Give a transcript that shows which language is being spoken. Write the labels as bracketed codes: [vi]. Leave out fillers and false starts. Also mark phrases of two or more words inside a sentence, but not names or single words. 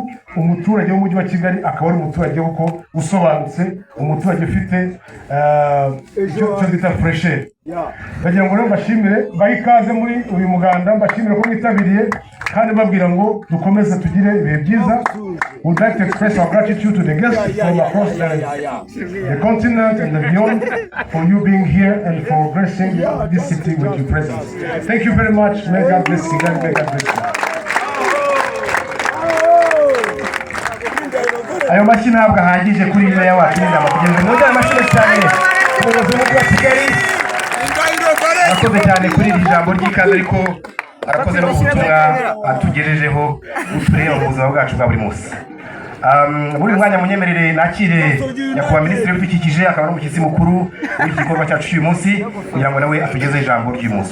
[rw] Umuturage w'umujyi wa Kigali akaba ari umuturage uko usobanutse, umuturage ufite cyo bita fresher. Bagira ngo rero bashimire, bayikaze muri uyu muganda, bashimire ko mwitabiriye kandi babwira ngo dukomeze tugire ibihe byiza. [en] We would like to express our gratitude to the guests from across the continent and the beyond for you being here and for gracing this city with your presence. Thank you very much. May God bless you. May God bless you. [rw] Ayo mashyi ntabwo ahagije kuri meya wacu n'inama kugira ngo aya mashyi cyane umuyobozi w'umujyi wa Kigali arakoze cyane kuri iri jambo ry'ikaze, ariko arakoze no gutumwa atugejejeho utureba mu buzima bwacu bwa buri munsi. Muri mwanya munyemerere nakire nyakubahwa minisitiri w'ibidukikije akaba n'umushyitsi mukuru w'iki gikorwa cyacu cy'uyu munsi kugira ngo nawe atugeze ijambo ry'uyu munsi.